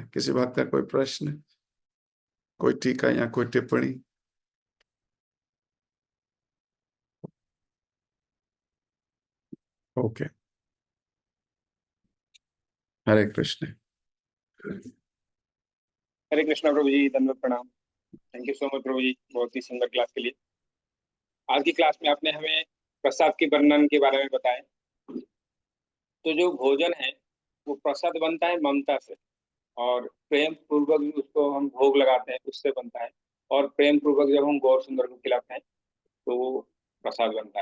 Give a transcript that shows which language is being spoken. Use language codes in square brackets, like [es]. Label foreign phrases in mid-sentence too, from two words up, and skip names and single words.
[hi] किसी भक्त का कोई प्रश्न, कोई टीका या कोई टिप्पणी? ओके, हरे कृष्ण। हरे कृष्णा प्रभु जी, धन्यवाद, प्रणाम। [en] thank you so much [hi] प्रभु जी, बहुत ही सुंदर क्लास के लिए। आज की क्लास में आपने हमें प्रसाद के वर्णन के बारे में बताया। तो जो भोजन है वो प्रसाद बनता है ममता से, और प्रेम पूर्वक उसको हम भोग लगाते हैं उससे बनता है। और प्रेम पूर्वक जब हम गौर सुंदर को खिलाते हैं तो वो प्रसाद बनता है।